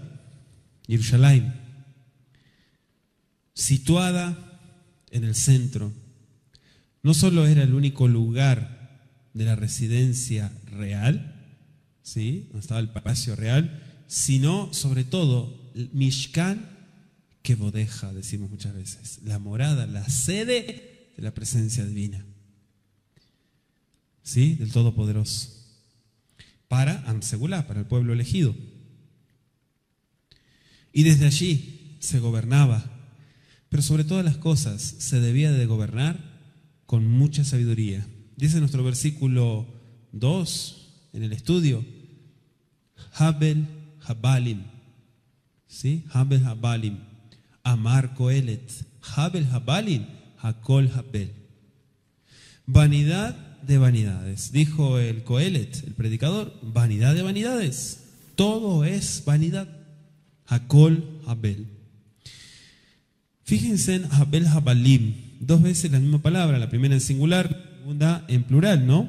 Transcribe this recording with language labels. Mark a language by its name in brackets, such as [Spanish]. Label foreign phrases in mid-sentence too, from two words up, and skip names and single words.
[Spanish] Jerusalén, situada en el centro, no solo era el único lugar de la residencia real, ¿sí?, donde estaba el palacio real, sino sobre todo el [Hebrew] משכן כבודך, [Spanish] decimos muchas veces, la morada, la sede de la presencia divina, ¿sí?, del Todopoderoso, para [Hebrew] עם סגולה, [Spanish] para el pueblo elegido. Y desde allí se gobernaba, pero sobre todas las cosas se debía de gobernar con mucha sabiduría. Dice nuestro versículo 2 en el estudio, [Hebrew] הבל הבלים, ¿sí? הבל הבלים אמר קהלת הבל הבלים הכל הבל. [Spanish] Vanidad de vanidades, dijo el Coelet, el predicador, vanidad de vanidades, todo es vanidad. [Hebrew] הכל הבל. [Spanish] Fíjense en [Hebrew] הבל הבלים, [Spanish] dos veces la misma palabra, la primera en singular, la segunda en plural, ¿no?